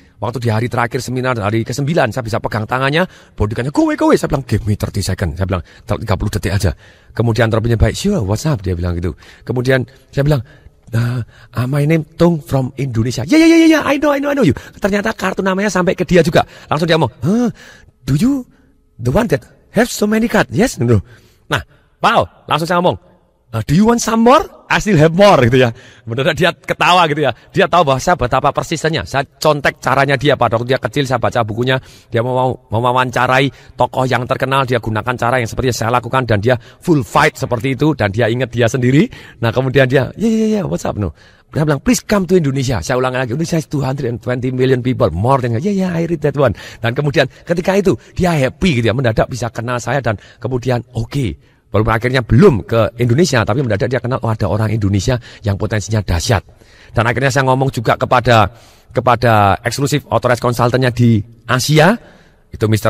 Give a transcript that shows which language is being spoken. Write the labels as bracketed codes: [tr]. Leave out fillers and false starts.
[id] Waktu di hari terakhir seminar, hari ke-9, saya bisa pegang tangannya, bodyguardnya, [en] go away. [id] Saya bilang, [en] give me 30 second. [id] Saya bilang, 30 detik aja. Kemudian Robbins-nya baik, [en] sure, what's up? [id] Dia bilang gitu. Kemudian saya bilang, [en] my name Tung from Indonesia. Yeah, I know you. [id] Ternyata kartu namanya sampai ke dia juga. Langsung dia ngomong, [en] do you the one that have so many cards? Yes, no. [id] Nah, [en] wow, [id] langsung saya ngomong, [en] do you want some more? I still have more, [id] gitu ya. Benar dia ketawa gitu ya. Dia tahu bahwa saya betapa persisnya. Saya contek caranya dia pada waktu dia kecil, saya baca bukunya. Dia mau mewawancarai tokoh yang terkenal, dia gunakan cara yang seperti yang saya lakukan dan dia full fight seperti itu dan dia ingat dia sendiri. Nah, kemudian dia, [en] yeah, what's up no? [id] Dia bilang, [en] please come to Indonesia. [id] Saya ulang lagi, [en] Indonesia is 220 million people, more than, yeah, I read that one. [id] Dan kemudian ketika itu dia happy gitu ya, mendadak bisa kenal saya dan kemudian oke. Walaupun akhirnya belum ke Indonesia, tapi mendadak dia kenal, ada orang Indonesia yang potensinya dahsyat. Dan akhirnya saya ngomong juga kepada eksklusif authorized consultant-nya di Asia. Itu Mr.